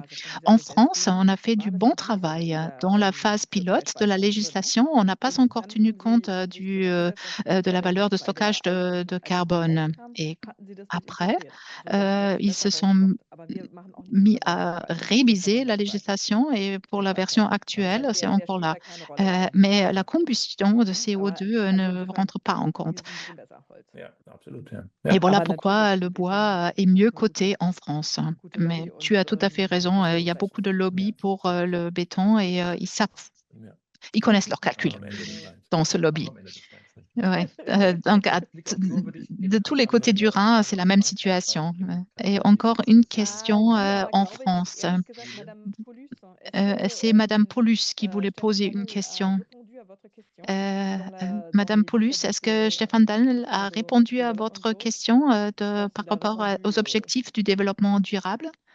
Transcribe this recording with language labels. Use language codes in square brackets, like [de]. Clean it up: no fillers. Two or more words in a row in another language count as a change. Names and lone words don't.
[fr] En France, on a fait du bon travail. Dans la phase pilote de la législation, on n'a pas encore tenu compte de la valeur de stockage de carbone. Et après, ils se sont mis à réviser la législation et pour la version actuelle, c'est encore là. Mais la combustion de CO2 ne rentre pas en compte. [de] Ja, absolut, ja. [fr] Et [de] Ja. [fr] voilà pourquoi le bois est mieux coté en France. Mais tu as tout à fait raison, il y a beaucoup de lobbies pour le béton et [de] Ja. [fr] ils connaissent leurs calculs [de] Am Ende des Tages. [fr] dans ce lobby. [de] Am Ende des Tages, richtig. [fr] Ouais. Donc, de tous les côtés du Rhin, c'est la même situation. Et encore une question en France. C'est Madame Paulus qui voulait poser une question. Madame Paulus, est-ce que Stéphane Daniel a répondu à votre question par rapport aux objectifs du développement durable?